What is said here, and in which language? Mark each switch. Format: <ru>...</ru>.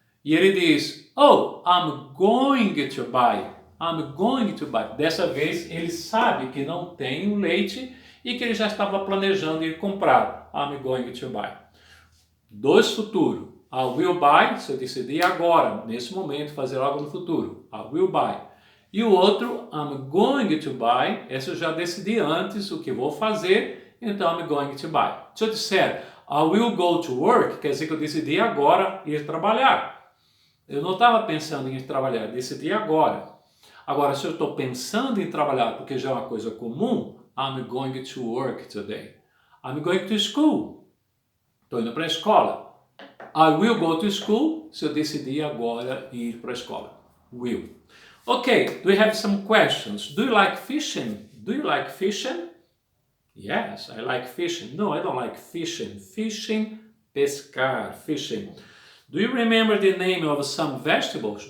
<pt>E ele diz,</pt> <en>oh, I'm going to buy. I'm going to buy.</en> <pt>Dessa vez ele sabe que não tem o leite e que ele já estava planejando ir comprar.</pt> <en>I'm going to buy.</en> <pt>Dois futuros.</pt> <en>I will buy,</en> <pt>se eu decidir agora, nesse momento, fazer algo no futuro. I will buy. E o outro,</pt> <en>I'm going to buy,</en> <pt>esse eu já decidi antes o que vou fazer, então I'm going to buy. Se eu disser</pt> <en>I will go to work,</en> <pt>quer dizer que eu decidi agora ir trabalhar. Eu não estava pensando em ir trabalhar, decidi agora. Agora, se eu estou pensando em trabalhar porque já é uma coisa comum,</pt> <en>I'm going to work today. I'm going to school.</en> <pt>Estou indo para a escola.</pt> <en>I will go to school,</en> <pt>se eu decidir agora ir para a escola. Will.</pt> <en>Okay, do we have some questions? Do you like fishing? Do you like fishing? Yes, I like fishing. No, I don't like fishing. Fishing, pescar, fishing. Do you remember the name of some vegetables?</en>